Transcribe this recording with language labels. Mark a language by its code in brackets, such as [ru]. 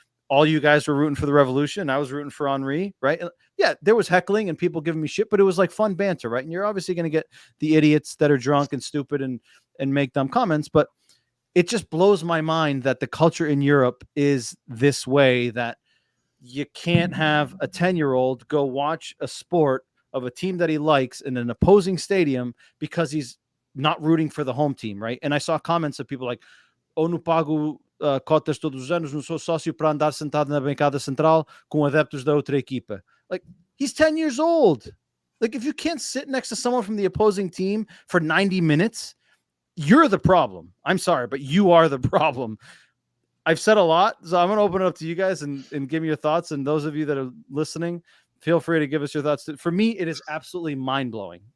[en] All you guys were rooting for the Revolution. I was rooting for Henry, right? And yeah, there was heckling and people giving me shit, but it was like fun banter, right? And you're obviously going to get the idiots that are drunk and stupid and make dumb comments, but it just blows my mind that the culture in Europe is this way, that you can't have a 10-year-old go watch a sport of a team that he likes in an opposing stadium because he's not rooting for the home team, right? And I saw comments of people like, [pt] "Oh, não pago cotas todos os anos, não sou sócio para andar sentado na bancada central com adeptos da outra equipa." [en] Like, he's 10 years old. Like, if you can't sit next to someone from the opposing team for 90 minutes, you're the problem. I'm sorry, but you are the problem. I've said a lot, so I'm going to open it up to you guys and give me your thoughts. And those of you that are listening, feel free to give us your thoughts. For me, it is absolutely mind-blowing.